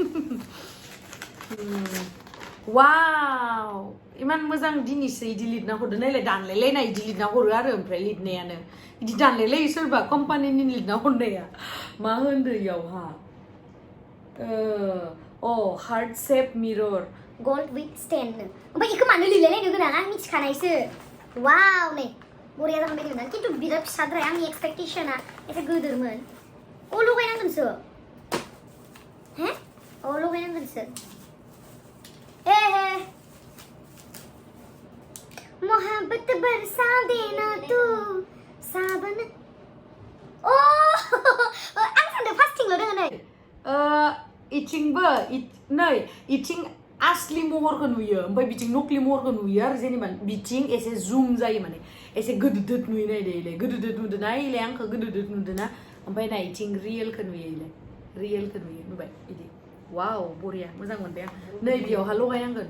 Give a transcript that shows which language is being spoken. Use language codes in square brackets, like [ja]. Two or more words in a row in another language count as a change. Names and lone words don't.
[brx] वाव इमान मोजां दिनैसो इदि लिरना हरदो नायलाय दानलायलायनाय इदि लिरना हरो आरो ओमफ्राय लिरनायानो इदि दानलायलायो सोरबा कम्पानिनि लिरना हरनाया मा होनदो इयावहा [en] heart shape mirror gold with stand [brx] ओमफ्राय इखौ मानो लिरलायलायनो गोनां आं मिथिखानायसो वाव नै बरिया जागोन बायदि मोनदों खिन्थु बिराद फिसाद्राय आंनि एक्सपेक्टेशना एसे गोदोरमोन लगायनांगोनसो लगायनांगोनसो [hi] मोहब्बत बरसा देना तू सावन [brx] आं सानदों फास्टिंल' दोङो नै इथिंबो नै इथिं आसलि महरखौ नुयो ओमफ्राय बिथिं नकलि महरखौ नुयो आरो जेनेबा बिथिं एसे जुम जायो माने एसे गोदोदोद नुयो नायलाय गोदोदोद नुदोना इलाय आंखौ गोदोदोद नुदोना ओमफ्राय ना इथिं रियेलखौ नुयो नुबाय बिदि वाव बरिया मोजां मोनबाय आं नै बेयावहा लगायनांगोन